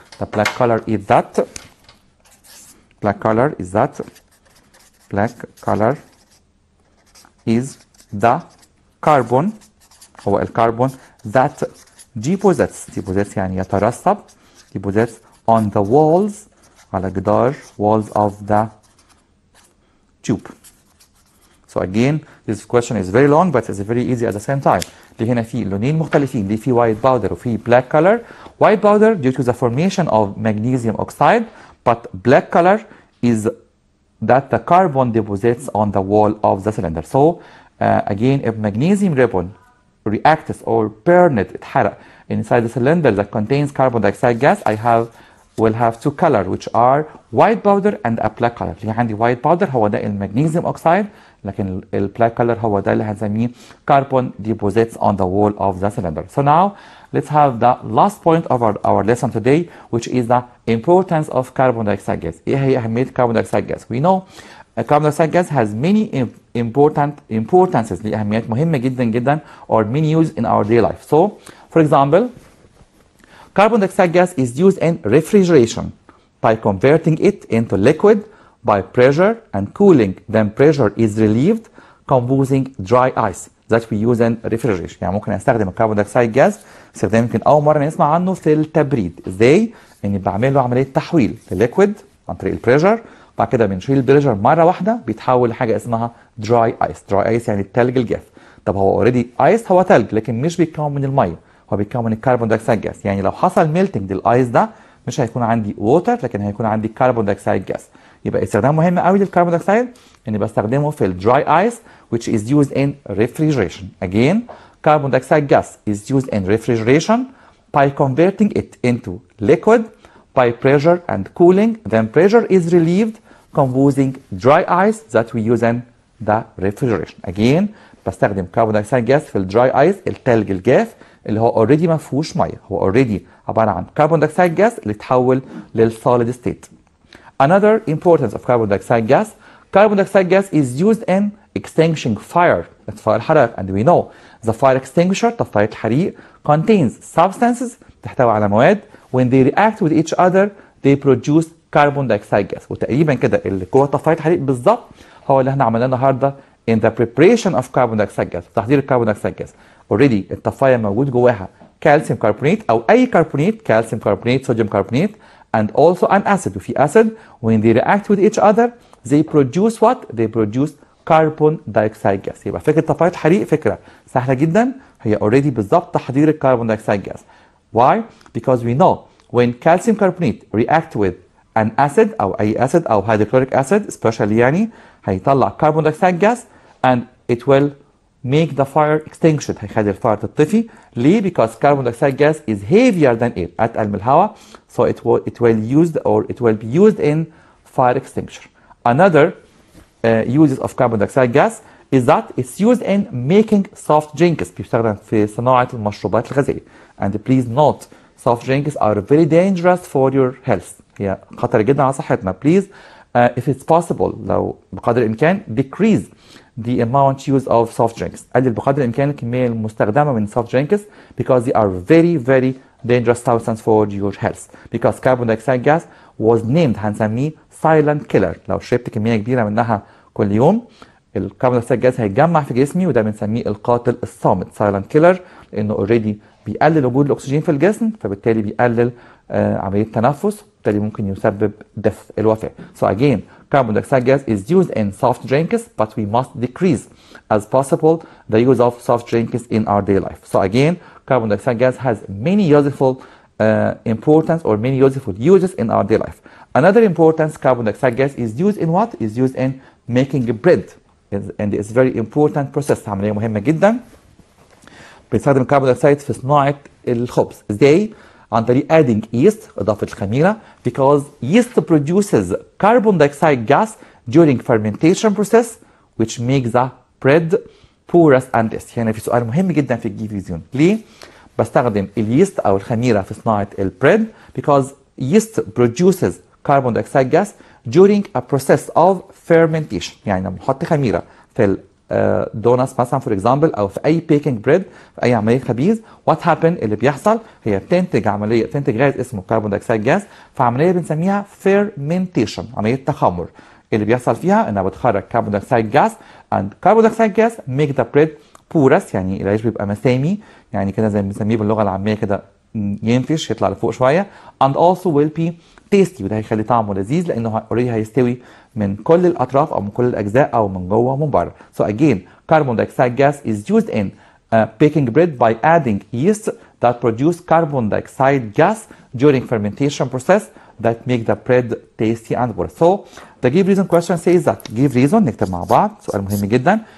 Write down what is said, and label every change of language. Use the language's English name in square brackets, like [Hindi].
[English] The black color is the carbon [Arabic] هو الكربون [English] that deposits [Arabic] يعني يترسب [English] deposits on the walls [Arabic] على جدار [English] walls of the tube. So again, this question is very long but it's very easy at the same time. [Arabic] اللي هنا في لونين مختلفين اللي في [English] white powder [Arabic] وفي [English] black color. White powder due to the formation of magnesium oxide, but black color is that the carbon deposits on the wall of the cylinder. So again, if magnesium ribbon reacts or burned, [Arabic] اتحرق [English] inside the cylinder that contains carbon dioxide gas, will have two colors which are white powder and a black color. [Arabic] اللي عندي [English] white powder [Arabic] هو ده المغنيسيوم اوكسيد، لكن البلاك color هو ده اللي هنسميه [English] carbon deposits on the wall of the cylinder. So now let's have the last point of our lesson today, which is the importance of carbon dioxide gas. [Arabic] ايه هي أهمية [English] carbon dioxide gas? We know carbon dioxide gas has many importances، [Arabic] ليه أهميات مهمة جدا جدا [English] or many use in our daily life. So for example, carbon dioxide gas is used in refrigeration by converting it into liquid by pressure and cooling. Then pressure is relieved, composing dry ice that we use in refrigeration. [Arabic] يعني ممكن استخدم الكربون دايوكسيد جاز استخدام يمكن اول مره نسمع عنه في التبريد. ازاي؟ اني بعمل له عمليه تحويل لليكويد عن طريق البريشر، بعد كده بنشيل البريشر مره واحده بيتحول لحاجه اسمها دراي ايس. دراي ايس يعني الثلج الجاف. طب هو اوريدي ايس، هو ثلج لكن مش بيتكون من الميه، هو بيتكون من الكربون دايوكسيد جاز. يعني لو حصل ميلتنج للايس ده مش هيكون عندي ووتر، لكن هيكون عندي كربون دايوكسيد جاز. يبقى استخدام مهم قوي للكربون دايوكسيد اني بستخدمه في الدراي ايس [English] which is used in refrigeration. Again, carbon dioxide gas is used in refrigeration by converting it into liquid by pressure and cooling. Then pressure is relieved, composing dry ice that we use in the refrigeration. Again, [Arabic] بستخدم carbon dioxide gas في الدراي ايس، الثلج الجاف اللي هو اوريدي ما فيهوش ميه، هو اوريدي عباره عن carbon dioxide gas اللي اتحول للسوليد ستيت. [English] Another importance of carbon dioxide gas is used in extinguishing fire. [Arabic] اطفاء الحرائق. [English] And we know the fire extinguisher [Arabic] طفاية الحريق [English] contains substances [Arabic] تحتوي على مواد [English] when they react with each other they produce carbon dioxide gas. [Arabic] وتقريبا كده اللي جوه طفاية الحريق بالظبط هو اللي احنا عملناه النهارده [English] in the preparation of carbon dioxide gas، [Arabic] تحضير الكربون دايوكسيد جاز. اوريدي الطفاية موجود جواها كالسيوم كربونات او اي كربونات، كالسيوم كربونات، صوديوم كربونات، [English] and also an acid. [Arabic] وفي [English] acid when they react with each other they produce what? They produce carbon dioxide gas. [Arabic] يبقى فكرة طفاية الحريق فكرة سهلة جدا، هي already بالظبط تحضير الكربون دايوكسيد gas. [English] Why? Because we know when calcium carbonate react with an acid [Arabic] أو أي [English] acid أو hydrochloric acid especially يعني هيطلع carbon dioxide gas and it will make the fire extinguished، [Arabic] هيخلي الفire تطفي. [English] ليه؟ because carbon dioxide gas is heavier than air، [Arabic] أتقل من الهواء، [English] so it will be used in fire extinguisher. Another uses of carbon dioxide gas is that it's used in making soft drinks، [Arabic] بيستخدم في صناعة المشروبات الغازية. [English] And please note soft drinks are very dangerous for your health، [Arabic] هي خطر جدا على صحتنا. [English] Please if it's possible [Arabic] لو بقدر الإمكان [English] decrease the amount used of soft drinks، [Arabic] قلل بقدر الإمكان الكمية المستخدمة من [English] soft drinks because they are very dangerous substance for your health. Because carbon dioxide gas was named [Arabic] هنسميه [English] silent killer. [Arabic] لو شربت كمية كبيرة منها كل يوم الكربون دايوكسيد جاز هيتجمع في جسمي وده بنسميه القاتل الصامت [English] silent killer، [Arabic] لأنه اوريدي بيقلل وجود الأكسجين في الجسم، فبالتالي بيقلل عملية التنفس، بالتالي ممكن يسبب death الوفاة. [English] So again, carbon dioxide gas is used in soft drinks but we must decrease as possible the use of soft drinks in our daily life. So again, carbon dioxide gas has many useful importance or many useful uses in our daily life. Another importance carbon dioxide gas is used in what? Is used in making bread and it's very important process، [Arabic] عملية مهمة جدا. بنستخدم الكربون دايوكسيد في صناعة الخبز. ازاي؟ عن طريق [English] adding yeast [Arabic] إضافة الخميرة [English] because yeast produces carbon dioxide gas during fermentation process which makes the bread porous and dense. [Arabic] هنا في سؤال مهم جدا في الجيفيزيون. ليه؟ بستخدم اليست أو الخميرة في صناعة البريد [English] because yeast produces carbon dioxide gas during a process of fermentation. [Arabic] يعني لما نحط خميرة في دونتس مثلا فور اكزامبل او في اي بيكنج بريد في اي عمليه خبيز، وات هابن اللي بيحصل هي بتنتج غاز اسمه كربون دايوكسيد جاز في عمليه بنسميها فيرمنتيشن، عمليه تخمر. اللي بيحصل فيها انها بتخرج كربون دايوكسيد جاز [English] and carbon dioxide gas make the bread porous، [Arabic] يعني العيش بيبقى مسامي، يعني كده زي ما بنسميه باللغه العاميه كده ينفش يطلع لفوق شويه [English] and also will be tasty، [Arabic] وده هيخلي طعمه لذيذ لانه اوريدي هيستوي من كل الاطراف او من كل الاجزاء او من جوه ومن بره. [English] So again, carbon dioxide gas is used in baking bread by adding yeast that produce carbon dioxide gas during fermentation process that make the bread tasty and porous. So the give reason question says that give reason [Arabic] نكتب مع بعض سؤال مهم جدا.